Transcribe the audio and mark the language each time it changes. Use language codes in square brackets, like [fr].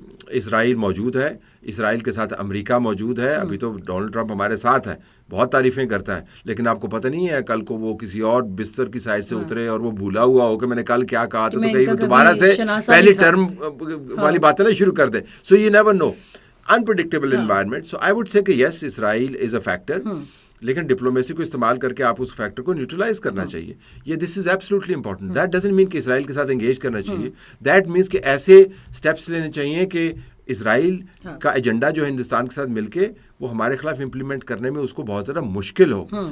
[ur] اسرائیل موجود ہے, اسرائیل کے ساتھ امریکہ موجود ہے. ابھی تو ڈونلڈ ٹرمپ ہمارے ساتھ ہے, بہت تعریفیں کرتا ہے, لیکن آپ کو پتہ نہیں ہے کل کو وہ کسی اور بستر کی سائڈ سے اترے اور وہ بھولا ہوا ہو کہ میں نے کل کیا کہا تھا, تو کہیں دوبارہ سے پہلی ٹرم والی باتیں نہ شروع کر دے. [en] So you never know, unpredictable environment. So I would say کہ yes, Israel is a factor. [ur] لیکن ڈپلومیسی کو استعمال کر کے آپ اس فیکٹر کو نیوٹرلائز کرنا چاہیے. [en] یہ this is absolutely important. That doesn't mean [ur] کہ اسرائیل کے ساتھ انگیج کرنا چاہیے. [en] that means [ur] کہ ایسے اسٹیپس لینے چاہیے کہ اسرائیل کا ایجنڈا جو ہے ہندوستان کے ساتھ مل کے وہ ہمارے خلاف امپلیمنٹ کرنے میں اس کو بہت زیادہ مشکل ہو.